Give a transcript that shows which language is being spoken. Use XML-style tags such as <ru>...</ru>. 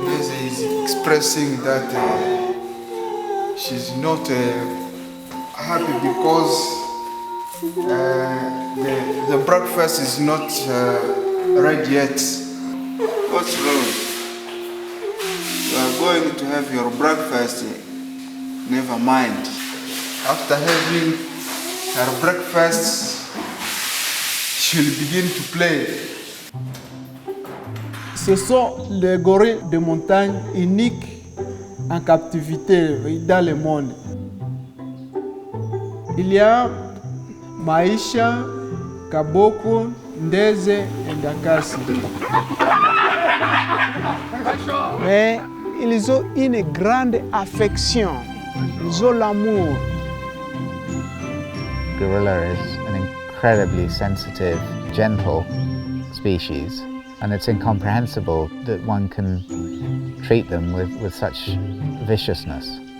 <en>Is expressing that she's not happy because the breakfast is not ready yet. What's wrong? You are going to have your breakfast. Never mind. After having her breakfast, she'll begin to play.</en> <fr>Ce sont les gorilles de montagne uniques en captivité dans le monde. Il y a Maisha, Kaboko, Ndeze et Ndakasi. Mais ils ont une grande affection, ils ont l'amour.</fr> <en>Gorilla is an incredibly sensitive, gentle species. And it's incomprehensible that one can treat them with such viciousness.</en>